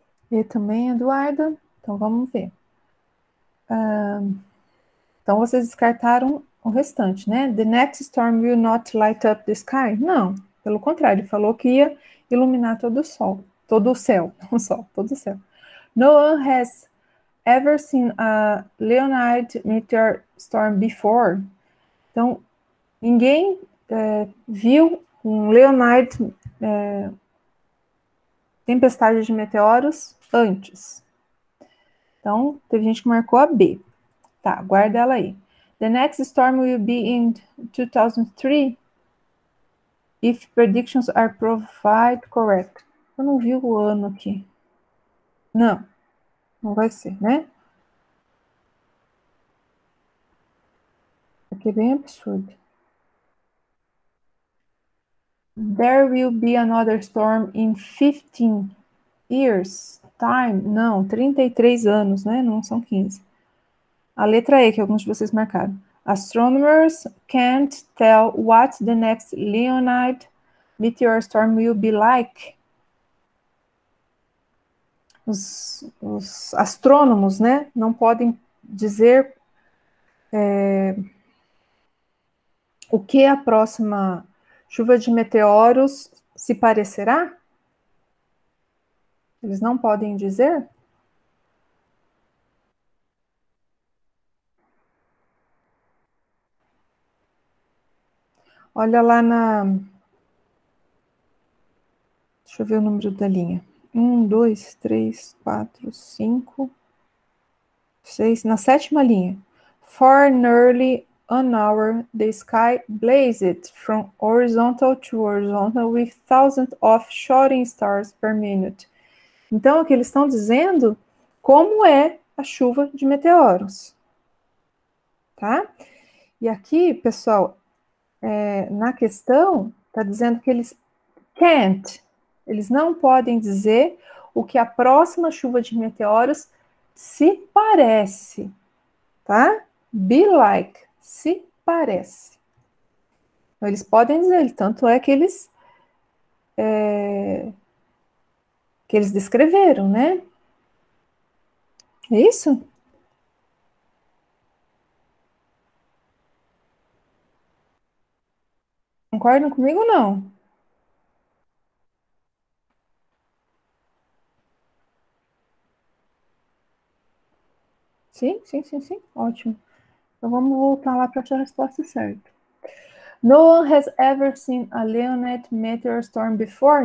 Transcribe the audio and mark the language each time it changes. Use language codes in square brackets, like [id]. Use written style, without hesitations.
[pt] E também, Eduarda. Então, vamos ver. Então, vocês descartaram o restante, né? [en] The next storm will not light up the sky? [pt] Não, pelo contrário, falou que ia iluminar todo o sol, todo o céu, não o sol, todo o céu. [en] No one has ever seen a Leonard meteor storm before? [pt] Então, ninguém viu um Leonard tempestade de meteoros antes. Então, teve gente que marcou a B. Tá, guarda ela aí. [en] The next storm will be in 2003 if predictions are proved correct. [pt] Eu não vi o ano aqui. Não, não vai ser, né? Aqui é bem absurdo. [en] There will be another storm in 15 years time. [pt] Não, 33 anos, né? Não são 15. A letra E, que alguns de vocês marcaram. [en] Astronomers can't tell what the next Leonid meteor storm will be like. [pt] Os astrônomos, né, não podem dizer o que a próxima chuva de meteoros se parecerá? Eles não podem dizer? Olha lá na. Deixa eu ver o número da linha. 1, 2, 3, 4, 5, 6. Na sétima linha. [en] For nearly an hour, the sky blazed from horizontal to horizontal with thousands of shooting stars per minute. [pt] Então, o que eles estão dizendo, como é a chuva de meteoros, tá? E aqui, pessoal, na questão, está dizendo que eles can't, eles não podem dizer o que a próxima chuva de meteoros se parece, tá? Be like, se parece. Então, eles podem dizer, tanto é que eles descreveram, né? É isso? Concordam comigo ou não? Sim, sim, sim, sim. Ótimo. Então vamos voltar lá para achar a resposta certa. [en] No one has ever seen a Leonid meteor storm before.